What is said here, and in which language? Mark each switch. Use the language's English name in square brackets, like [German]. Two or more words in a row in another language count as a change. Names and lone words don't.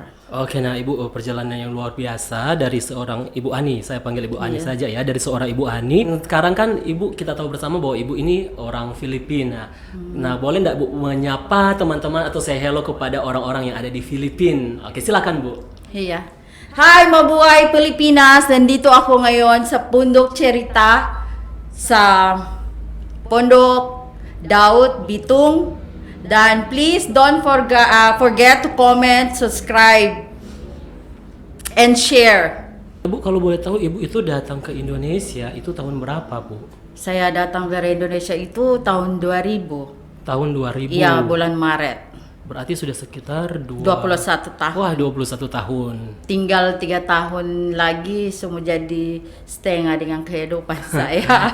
[Indonesian] Oke, nah Ibu, perjalanan yang luar biasa dari seorang Ibu Ani, saya panggil Ibu Ani saja ya, dari seorang Ibu Ani. Sekarang kan Ibu, kita tahu bersama bahwa Ibu ini orang Filipina. Nah, boleh nggak Bu menyapa teman-teman atau [English] say hello [Indonesian] kepada orang-orang yang ada di Filipina? Oke, silakan Bu. Iya. Hai, [Filipino] mabuhay Pilipinas! Nandito ako ngayon sa Pondok Cerita sa Pondok Daud Bitung. [English] Dan please don't forget to comment, subscribe, and share. [Indonesian] Bu, kalau boleh tahu Ibu itu datang ke Indonesia itu tahun berapa Bu? Saya datang dari Indonesia itu tahun 2000. Tahun 2000? Iya, bulan Maret. Berarti sudah sekitar 21 tahun. Wah, 21 tahun. Tinggal 3 tahun lagi semua jadi setengah dengan kehidupan saya.